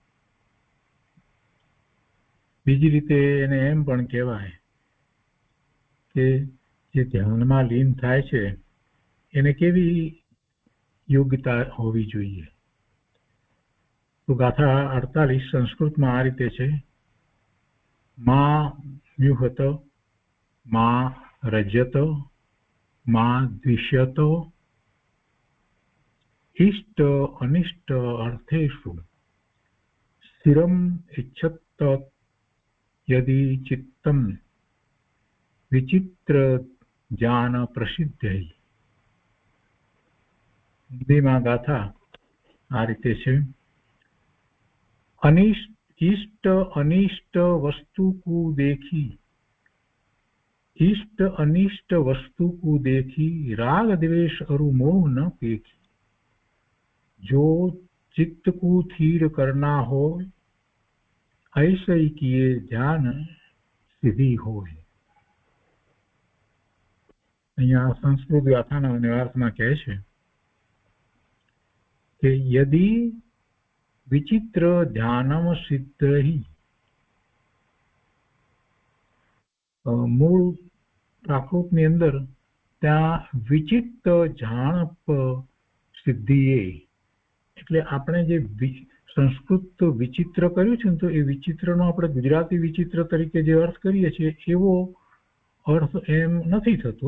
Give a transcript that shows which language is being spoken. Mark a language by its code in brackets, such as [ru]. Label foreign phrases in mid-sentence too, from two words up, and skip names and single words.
[gu] બીજી રીતે એને એમ પણ કહેવાય કે જે ધ્યાનમાં લીન થાય છે એને કેવી યોગ્યતા હોવી જોઈએ. તો ગાથા 48 સંસ્કૃતમાં આ રીતે છે. [sa] मा म्युहत मा रज्यत मा द्विष्यत इष्ट अनिष्ट अर्थेषु स्थिरम् इच्छत यदि चित्तम विचित्र ज्ञान प्रसिद्धै. [gu] हिंदीમાં ગાથા આ રીતે છે. [hi] इष्ट अनिष्ट वस्तु को देखी इष्ट अनिष्ट वस्तु को देखी राग द्वेष और मोह न पेखी. जो चित्त को थीर करना हो ऐसे ही किए ध्यान सिद्धि होय. [gu] અહીંયા સંસ્કૃત ગાથાના નિવાસમાં કહે છે કે [sa] यदि विचित्र ध्यानम सिद्धि. [gu] મૂળ પ્રાકૃતની અંદર ત્યાં વિચિત્ર જાણપ સિદ્ધિએ એટલે આપણે જે સંસ્કૃત વિચિત્ર કર્યું છે ને તો એ વિચિત્રનો આપણે ગુજરાતી વિચિત્ર તરીકે જે અર્થ કરીએ છીએ એવો અર્થ એમ નથી થતો.